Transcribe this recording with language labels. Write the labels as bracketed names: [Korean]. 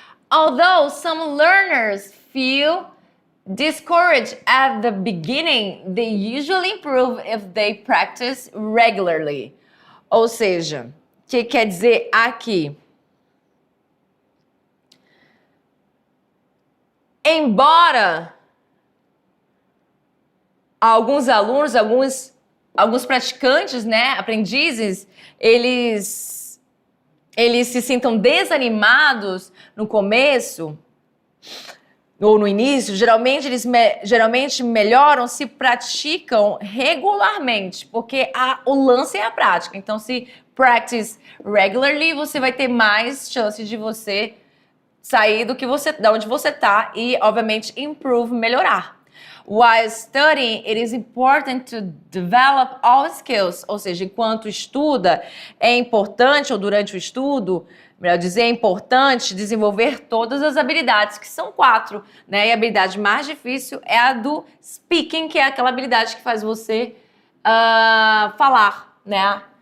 [English] Although some learners feel discouraged at the beginning, they usually improve if they practice regularly. [Portuguese] Ou seja, o que quer dizer aqui? Embora alguns alunos, alguns praticantes, né, aprendizes, eles se sintam desanimados no começo ou no início, geralmente eles melhoram se praticam regularmente, porque o lance é a prática. Então, se practice regularly, você vai ter mais chance de você sair da onde você está e, obviamente, improve, melhorar. [English] While studying, it is important to develop all skills. [Portuguese] Ou seja, enquanto estuda, é importante, ou durante o estudo, melhor dizer, é importante desenvolver todas as habilidades, que são 4, né? E a habilidade mais difícil é a do speaking, que é aquela habilidade que faz você falar, né?